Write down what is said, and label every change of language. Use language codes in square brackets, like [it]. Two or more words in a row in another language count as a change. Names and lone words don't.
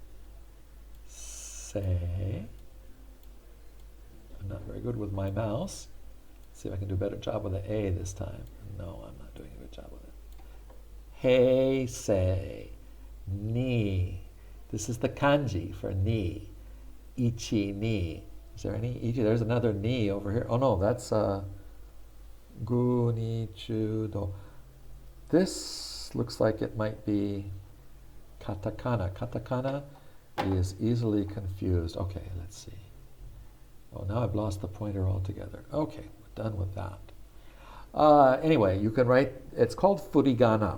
[en] Say. I'm not very good with my mouse. Let's see if I can do a better job with the A this time. No, I'm not doing a good job with it. [ja] Heisei, ni. [en] This is the kanji for ni. [ja] Ichi, ni. [en] Is there any ichi? There's another ni over here. Oh no, that's [ja] gu, ni, chu, [en] do. This looks like it might be katakana. Katakana is easily confused. Okay, let's see. Oh, now I've lost the pointer altogether. Okay, we're done with that. Anyway, you can write, it's called furigana.